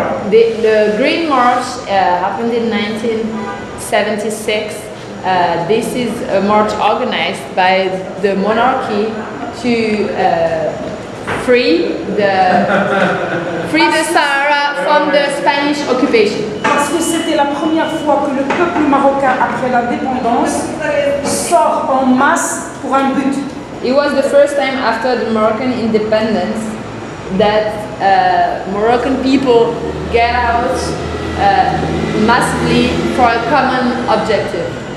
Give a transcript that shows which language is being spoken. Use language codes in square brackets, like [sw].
[en] The Green March happened in 1976. This is a march organized by the monarchy to free the Sahara from the Spanish occupation. [fr] Parce que c'était la première fois que le peuple marocain, après l'indépendance, sort en masse pour un but. [en] It was the first time after the Moroccan independence that Moroccan people get out massively for a common objective.